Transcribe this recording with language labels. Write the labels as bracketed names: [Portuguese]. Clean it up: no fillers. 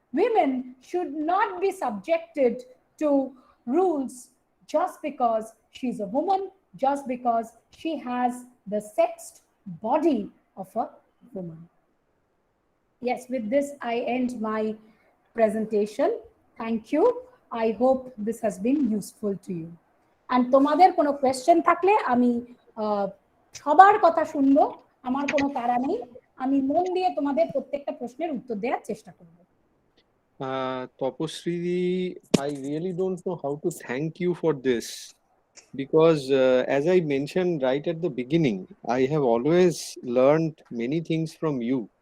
[English] Women should not be subjected to rules just because she's a woman, just because she has the sexed body of a woman. Yes, with this, I end my presentation. Thank you. I hope this has been useful to you. [Bangla] And তোমাদের কোনো question থাকলে আমি সবার কথা শুনবো, আমার কোনো তাড়া নেই, আমি মন দিয়ে তোমাদের প্রত্যেকটা প্রশ্নের উত্তর দেওয়ার চেষ্টা করব। [English] Tapasree, I really don't know how to thank you for this, because as I mentioned right at the beginning, I have always learned many things from you.